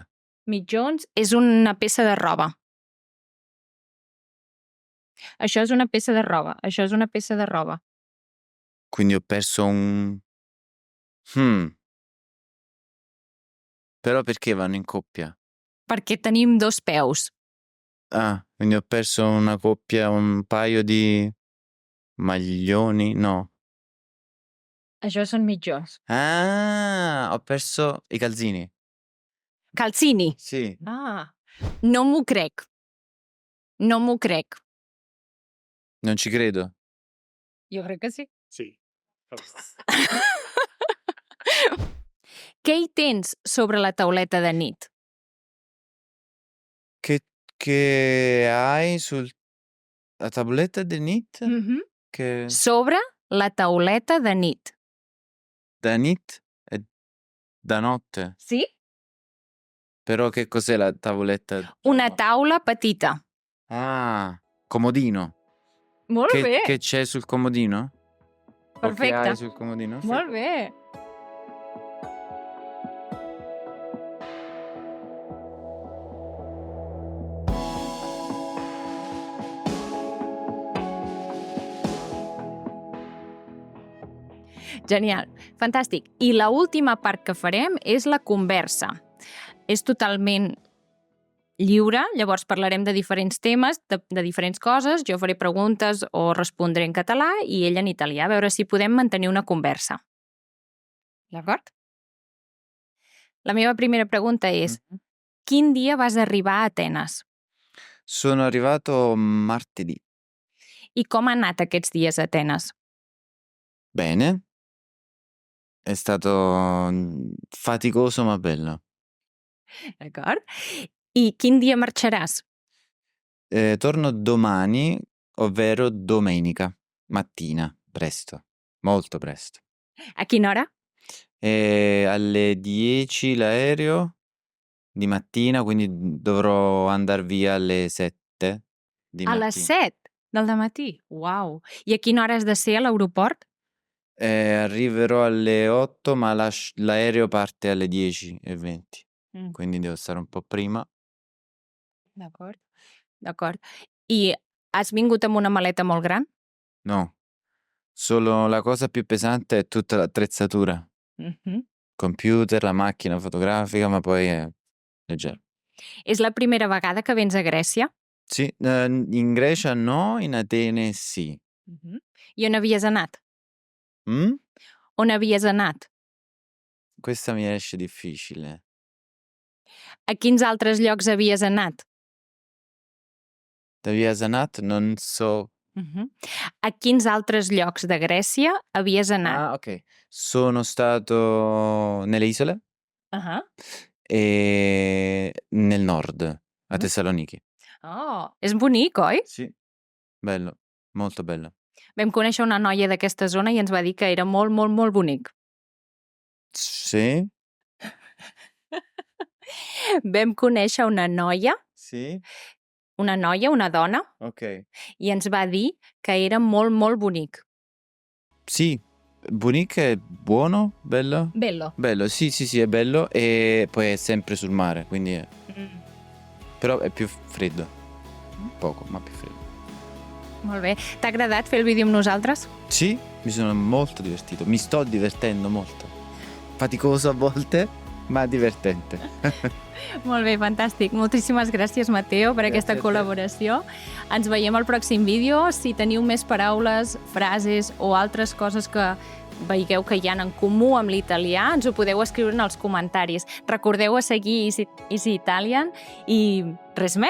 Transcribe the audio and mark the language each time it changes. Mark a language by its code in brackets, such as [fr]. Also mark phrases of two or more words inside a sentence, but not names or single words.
[ca] Mitjons és una peça de roba. Això és una peça de roba. Això és una peça de roba. [it] Quindi ho perso un... Però perché vanno in coppia? [ca] Perquè tenim 2 peus. [it] Ah, quindi ho perso una coppia, un paio di maglioni? [ca] No. Això són mitjons. [it] Ah, ho perso i calzini. Calzini. Sì. [ca] Ah. No m'ho crec. No m'ho crec. [it] Non ci credo. [ca] Jo crec que sí. Sí. Què hi tens sobre la tauleta de nit? [it] Che hai sul... La tavoletta di nit? Che... [ca] Sobre la tauleta de nit. [it] Da nit è da notte. [ca] Sí? [it] Però che cos'è la tavoletta? [ca] Una taula petita. [it] Ah, comodino. [ca] Molt bé. [it] Che c'è sul comodino? O che [ca] Perfecte. [it] hai sul comodino? [ca] Molt bé. Genial, fantàstic. I l'última part que farem és la conversa. És totalment lliure, llavors parlarem de diferents temes, de diferents coses, jo faré preguntes o respondré en català i ell en italià, a veure si podem mantenir una conversa. D'acord? La meva primera pregunta és, quin dia vas arribar a Atenes? [it] Sono arrivato martedì. [ca] I com han anat aquests dies a Atenes? [it] Bene. È stato faticoso ma bello. [ca] D'acord? I quin dia marxaràs? [it] Torno domani, ovvero domenica mattina, presto, molto presto. [ca] A quina hora? [it] Alle 10 l'aereo di mattina, quindi dovrò andare via alle 7 di [ca] A [it] mattina. [ca] les 7 del dematí? Uau! I a quina hora has de ser a l'aeroport? [it] Arriverò alle 8, ma l'aereo parte alle 10:20. Quindi devo stare un po' prima. [ca] D'acord. D'acord. I has vingut amb una maleta molt gran? [it] No, solo la cosa più pesante è tutta l'attrezzatura. Computer, la macchina fotografica, ma poi è leggero. [ca] És la primera vegada que vens a Grècia? [it] Sì, in Grecia no, in Atene sì. [ca] I on havies anat? On havies anat? [it] Questa mi esce difficile. [ca] A quins altres llocs havies anat? Havies anat? [it] Non so. [ca] A quins altres llocs de Grècia havies anat? [it] Ah, ok. Sono stato nelle isole e nel nord, a Thessaloniki. [ca] Oh, és bonic, oi? [it] Sì, bello, molto bello. [ca] Vam conèixer una noia d'aquesta zona i ens va dir que era molt, molt, molt bonic. [it] Sì? [ca] Vam conèixer una noia, [it] Sì? [ca] una dona, [it] Ok. [ca] i ens va dir que era molt, molt bonic. [it] Sì, bonic è buono, bello? Bello. Bello, sì, è bello e poi è sempre sul mare, quindi però è più freddo. Poco, ma più freddo. [ca] Molt bé. T'ha agradat fer el vídeo amb nosaltres? [it] Sì, mi sono molto divertito, mi sto divertendo molto. Faticoso a volte, ma divertente. [ca] Molt bé, fantàstic. Moltíssimes gràcies, Matteo, per aquesta col·laboració. Ens veiem al pròxim vídeo. Si teniu més paraules, frases o altres coses que veieu que hi ha en comú amb l'italià, ens ho podeu escriure en els comentaris. Recordeu a seguir Easy Italian i res més.